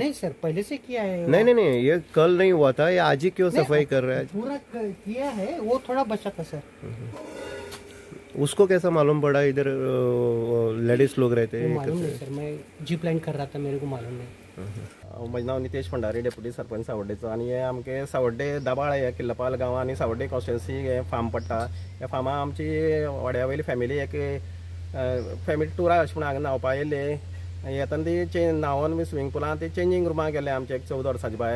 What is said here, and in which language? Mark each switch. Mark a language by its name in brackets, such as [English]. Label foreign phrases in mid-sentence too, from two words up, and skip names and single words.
[Hindi] नहीं सर पहले से किया है। नहीं ये कल नहीं हुआ था, ये आज ही क्यों सफाई कर रहा है? पूरा किया है, वो थोड़ा बचा था सर। उसको कैसा मालूम पड़ा इधर लेडीज लोग रहते हैं? मालूम नहीं सर, मैं जीप लाइन कर रहा था, मेरे को मालूम नहीं। [Konkani] म्हजें नांव नितेश भंडारी, डेप्युटी सरपंच सावड्डेचो. आनी हे आमगे सावड्डे दाबाळ हे किल्लपाल गांव आनी सावड्डे कॉन्स्टिट्युएन्सी हे फार्म पडटा. ह्या फार्मा आमची वाड्या वयली फॅमिली एक फॅमिली टुरा अशें म्हण हांगा न्हांवपा येयले. येताना ती न्हांवन बी स्विमींग पुलांत ती चेंजिंग रुमाक गेले आमचे एक 14 वर्साचे बाय.